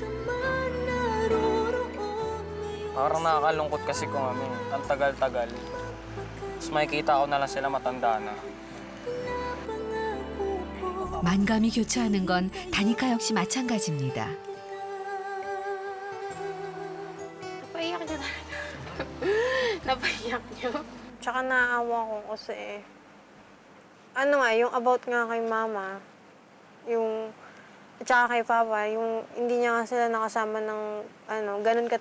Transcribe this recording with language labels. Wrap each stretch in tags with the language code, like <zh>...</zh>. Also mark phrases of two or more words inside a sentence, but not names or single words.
<tl>Parang nakakalungkot kasi kung ang tagal-tagal. Tapos makikita ko na lang sila matanda na.</tl> <ko>만감이 교차하는 건 다니카 역시 마찬가지입니다.</ko> <tl>Napaiyak niya talaga. Napaiyak niyo? Tsaka naawa ko kasi yung about nga kay mama, yung tsaka kay papa, yung hindi niya nga sila nakasama ng ganun katagal.</tl>